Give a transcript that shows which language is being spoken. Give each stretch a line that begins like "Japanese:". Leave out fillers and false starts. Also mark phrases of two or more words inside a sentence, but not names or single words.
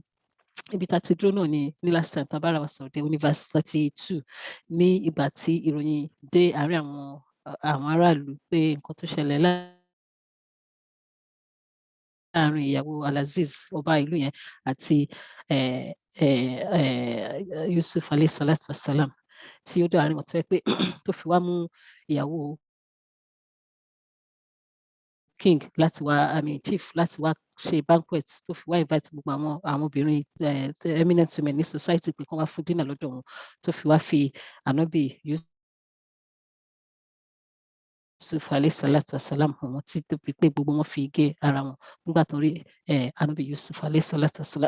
Yoruba: Ibi tá a ti dúró náà ni ní
English: last time
Yoruba: tá a bára wa sọ̀rọ̀ dé verse 32 ní ìgbà tí ìròyìn dé àárín àwọn aráàlú pé nǹkan tó ṣẹlẹ̀ láàárín ìyàwó Al-Aziz ọba ìlú yẹn àti Yusuf
Arabic: عليه الصلاة والسلام
Yoruba: tí ó dá àárín wọn tó yẹ pé tó fi wá mú ìyàwó king láti wá chief láti wá ṣe banquet tó fi wá invite gbogbo àwọn obìnrin
English: eminent women
Yoruba: ní society pé kán wá fún dinner lọ́dọ̀ wọn tó fi wá fi ànábì Yusuf
Arabic: عليه الصلاة والسلام
Yoruba: hàn wọ́n tí tó fi pé gbogbo wọn fi gé ara wọn nígbà tó rí ànábì Yusuf
Arabic: عليه الصلاة والسلام.